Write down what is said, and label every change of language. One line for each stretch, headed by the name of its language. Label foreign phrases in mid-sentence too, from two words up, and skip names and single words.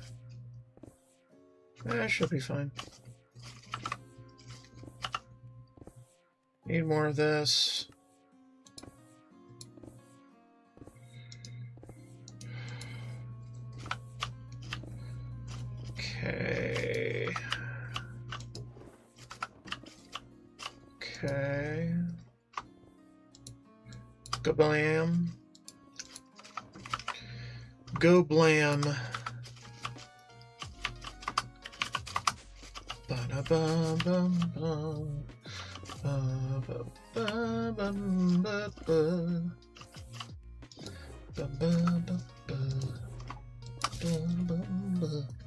English: Should be fine. Need more of this. Okay. Okay. Go blam. Go blam. Ba-da-bum-bum-bum. Ba-ba-ba-bum-ba-ba. Ba-ba-ba-ba.